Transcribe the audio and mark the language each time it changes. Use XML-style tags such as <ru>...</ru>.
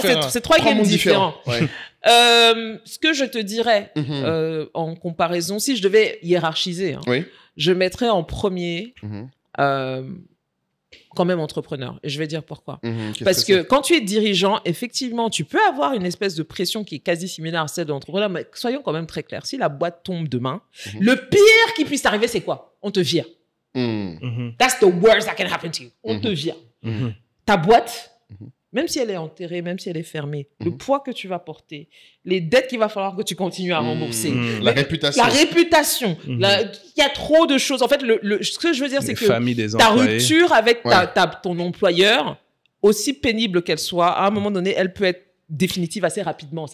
<fr>C'est trois games différents. Ce que je te dirais en comparaison, si je devais hiérarchiser, je mettrais en premier quand même entrepreneur. Et je vais dire pourquoi. Parce que quand tu es dirigeant, effectivement, tu peux avoir une espèce de pression qui est quasi similaire à celle de l'entrepreneur, mais soyons quand même très clairs. Si la boîte tombe demain, le pire qui puisse t'arriver, c'est quoi? On te vire.</fr> <en>That's the worst that can happen to you.</en> <fr>On te vire. Ta boîte, même si elle est enterrée, même si elle est fermée, le poids que tu vas porter, les dettes qu'il va falloir que tu continues à rembourser, la réputation. Il y a trop de choses. En fait, ce que je veux dire, c'est que ta rupture avec ton employeur, aussi pénible qu'elle soit, à un moment donné, elle peut être définitive assez rapidement.</fr>